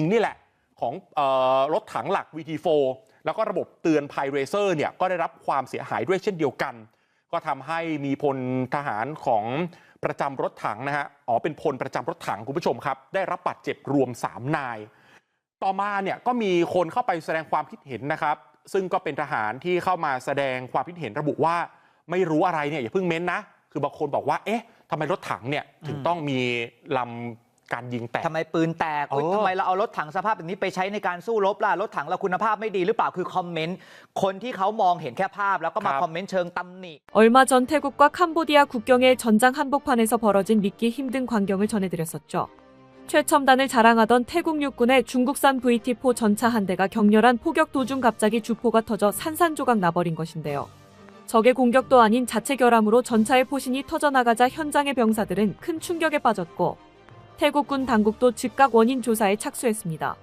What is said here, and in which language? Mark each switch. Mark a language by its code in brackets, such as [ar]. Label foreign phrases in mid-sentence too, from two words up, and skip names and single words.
[th] นี่แหละของรถถังหลัก VT4 แล้วก็ระบบเตือนภัยเรเซอร์เนี่ยก็ได้รับความเสียหายด้วยเช่นเดียวกันก็ทำให้มีพลทหารของประจำรถถังนะฮะเป็นพลประจำรถถังคุณผู้ชมครับได้รับบาดเจ็บรวม3นายต่อมาเนี่ยก็มีคนเข้าไปแสดงความคิดเห็นนะครับซึ่งก็เป็นทหารที่เข้ามาแสดงความคิดเห็นระบุว่าไม่รู้อะไรเนี่ยอย่าเพิ่งเม้นนะคือบางคนบอกว่าเอ๊ะทำไมรถถังเนี่ยถึงต้องมีลำการยิงแตก ทำไมปืนแตกทำไมเราเอารถถังสภาพแบบนี้ไปใช้ในการสู้รบล่ะรถถังเราคุณภาพไม่ดีหรือเปล่าคือคอมเมนต์คนที่เขามองเห็นแค่ภาพแล้วก็มาคอมเมนต์เชิงตำหนิ [ko] 얼마전태국과캄보디아 국경의 전장 한복판에서 벌어진 믿기 힘든 광경을 전해드렸었죠. 최첨단을 자랑하던 태국 육군의 중국산 VT4 전차 한 대가 격렬한 포격 도중 갑자기 주포가 터져 산산조각 나버린 것인데요. 적의 공격도 아닌 자체 결함으로 전차의 포신이 터져나가자 현장의 병사들은 큰 충격에 빠졌고 태국군 당국도 즉각 원인 조사에 착수했습니다.